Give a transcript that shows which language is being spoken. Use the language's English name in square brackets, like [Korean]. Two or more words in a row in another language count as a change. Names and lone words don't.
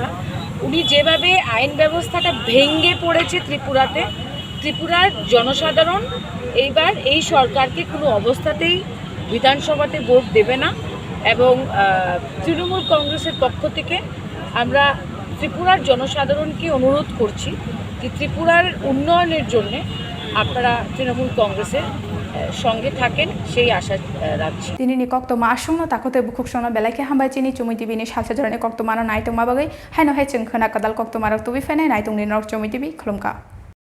[Bangla] উনি যেভাবে আইন ব্যবস্থাটা ভেঙে পড়েছে ত্রিপুরাতে, ত্রিপুরার জনসাধারণ এইবার এই সরকারকে কোনো অবস্থাতেই বিধানসভাতে ভোট দেবে না। এবং তৃণমূল কংগ্রেসের পক্ষ থেকে আমরা ত্রিপুরার জনসাধারণকে অনুরোধ করছি যে ত্রিপুরার উন্নয়নের জন্যে আপনারা তৃণমূল কংগ্রেসের সঙ্গে থাকেন, সেই আশা রাখছি। [Kok Borok] Tinini Koktwma asungno takote bukhuksono belai hambai chini Chumui TV ni Salsa Jorani Koktwma no naitung mabagai haino hai chungkhana kadal Koktwma rok tubi fene naitung ni nok Chumui TV khulumka.